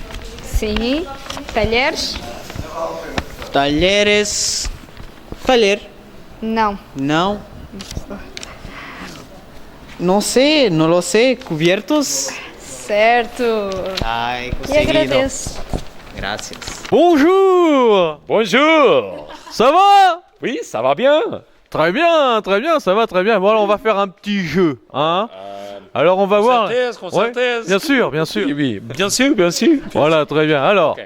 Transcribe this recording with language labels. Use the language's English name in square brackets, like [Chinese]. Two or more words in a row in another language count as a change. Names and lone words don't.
[Portuguese] Sim. Talheres. Talheres. Talher. Não. Não. Não sei, não lo sei. [Spanish] Cubiertos. [Portuguese] Certo. Ai, E conseguido. agradeço. [Spanish] Gracias. [French] Bonjour. Bonjour. Ça va? Oui, ça va bien. Très bien, ça va très bien. Bon, alors on va faire un petit jeu, hein. Alors on va voir. Synthèse. Bien sûr, bien sûr. Oui, oui, bien sûr, bien sûr. Voilà, très bien. Alors, Ok.